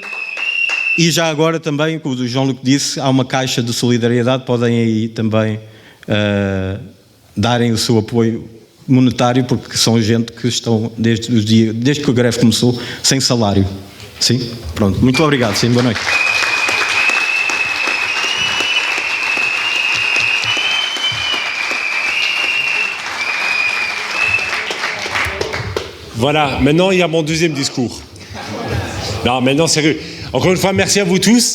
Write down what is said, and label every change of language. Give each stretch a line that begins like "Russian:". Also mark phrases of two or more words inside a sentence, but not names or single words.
Portuguese: E já agora também, como o João-Luc disse, há uma caixa de solidariedade, podem aí também darem o seu apoio monetário, porque são gente que estão desde que a greve começou sem salário. Sim? Pronto. Muito obrigado. Sim, boa noite.
French: Voilà, maintenant il y a mon deuxième discours. Non, maintenant sérieux. Encore une fois, merci à vous tous.